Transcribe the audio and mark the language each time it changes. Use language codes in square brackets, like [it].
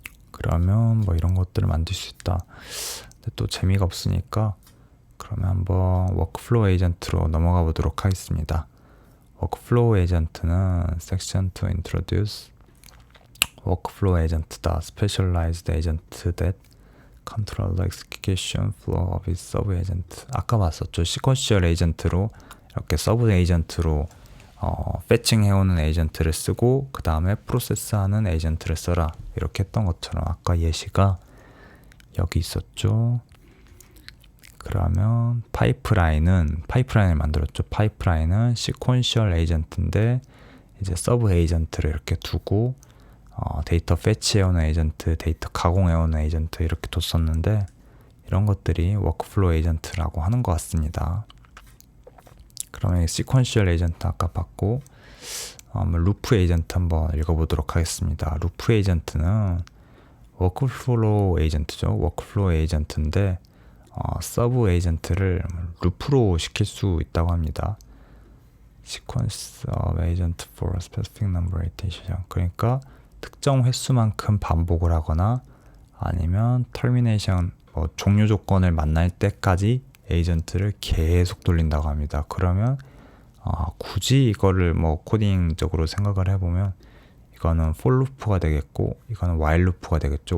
[ko] 그러면 뭐 이런 것들을 만들 수 있다. 근데 또 재미가 없으니까 그러면 한번 워크플로우 에이전트로 넘어가 보도록 하겠습니다. 워크플로우 에이전트는 [en] section to introduce workflow agent다. specialized agent that control the execution flow of its sub agent. [ko] 아까 봤었죠. 시퀀셜 에이전트로 이렇게 서브 에이전트로 패칭 해오는 에이전트를 쓰고 그 다음에 프로세스하는 에이전트를 써라. 이렇게 했던 것처럼 아까 예시가 여기 있었죠. 그러면 파이프라인을 만들었죠. 파이프라인은 시퀀셜 에이전트인데 이제 서브 에이전트를 이렇게 두고 데이터 패치해오는 에이전트, 데이터 가공해오는 에이전트 이렇게 뒀었는데 이런 것들이 워크플로우 에이전트라고 하는 것 같습니다. 그러면 시퀀셜 에이전트 아까 봤고 루프 에이전트 한번 읽어보도록 하겠습니다. 루프 에이전트는 워크플로우 에이전트죠. 워크플로우 에이전트인데 서브 에이전트를 루프로 시킬 수 있다고 합니다. [en] sequence of agent for a specific number iteration. [ko] 그러니까 특정 횟수만큼 반복을 하거나 아니면 termination 종료 조건을 만날 때까지 에이전트를 계속 돌린다고 합니다. 그러면 굳이 이거를 코딩적으로 생각을 해보면 이거는 for 루프가 되겠고 이거는 while 루프가 되겠죠.